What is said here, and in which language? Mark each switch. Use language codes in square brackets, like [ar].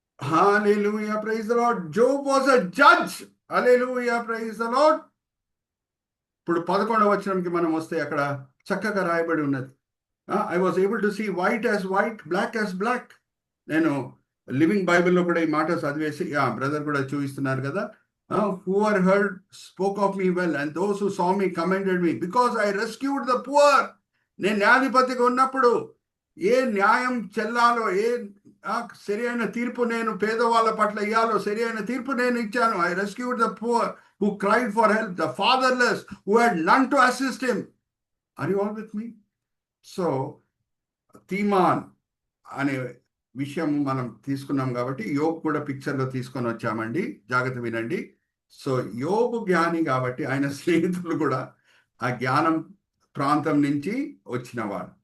[en] Hallelujah, praise the lord. Job was a judge. Hallelujah, praise the lord. [te] ఇప్పుడు 11వ వచనంకి మనం వస్తే అక్కడ చక్కగా రాయబడి ఉన్నది. [en] I was able to see white as white, black as black. [te] నేను లివింగ్ బైబిల్లో కూడా ఈ మాట చదివేసి బ్రదర్ కూడా చూపిస్తున్నారు కదా. [en] Who are heard spoke of me well, and those who saw me commended me, because I rescued the poor. [te] నేను న్యాయాధిపతిగా ఉన్నప్పుడు ఏ న్యాయం చెల్లాలో, ఏ సరి అయిన తీర్పు నేను పేదవాళ్ళ పట్ల ఇయ్యాలో సరి అయిన తీర్పు నేను ఇచ్చాను. [en] I rescued the poor who cried for help, the fatherless who had none to assist him. Are you all with me? [te] So తీమాన్ అనే విషయం మనం తీసుకున్నాం కాబట్టి యోబు కూడా పిక్చర్లో తీసుకొని వచ్చామండి. జాగ్రత్త వినండి. సో యోబు జ్ఞాని కాబట్టి ఆయన స్నేహితులు కూడా ఆ జ్ఞానం ప్రాంతం నుంచి వచ్చినవాడు.